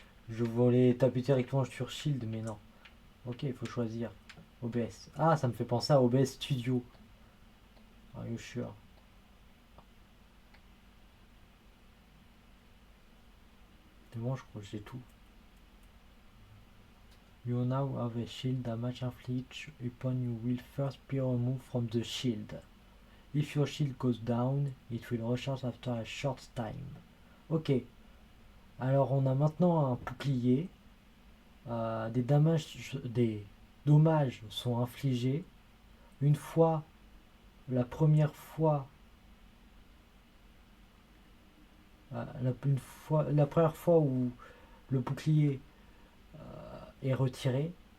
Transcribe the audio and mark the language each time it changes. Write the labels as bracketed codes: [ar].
[fr] Je voulais taper directement sur shield, mais non. Ok, il faut choisir. OBS. Ah, ça me fait penser à OBS Studio. [en] Are you sure? [fr] C'est bon, je crois que j'ai tout. [en] You now have a shield damage inflict upon you will first be removed from the shield. If your shield goes down, it will recharge after a short time. [fr] Ok, alors on a maintenant un bouclier. Des dommages sont infligés une fois, la première fois, la première fois où le bouclier est retiré.